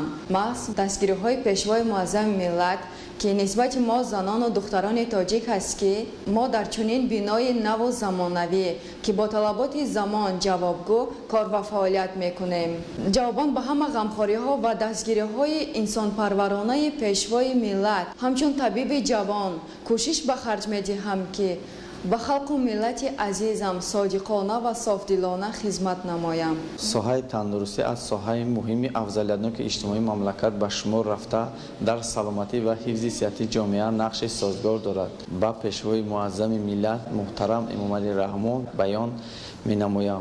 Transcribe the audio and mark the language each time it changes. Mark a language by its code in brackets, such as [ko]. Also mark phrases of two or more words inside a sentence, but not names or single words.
[tg] маҳз дастгириҳои пешвои муаззами миллат ки нисбати мо занону духтарони тоҷик ҳаст ки мо дар чунин бинои наву замонавӣ ки бо талаботи замон ҷавобгӯ кор ва фаъолият мекунем. ҷавобан ба ҳама ғамхориҳо ва дастгириҳои инсонпарваронаи пешвои миллат ҳамчун табиби ҷавон кӯшиш ба харҷ медиҳам ки به خلق و ملت عزیزم صادقانه و صافدلانه خدمت نمایم. ساحه تندرستی از ساحه مهم افضلیتناک اجتماعی مملکت به شمار رفته در سلامتی و حفظ صحت جامعه نقش سازگار دارد. با پیشوای معظم ملت محترم امام علی رحمان بیان می نمایم.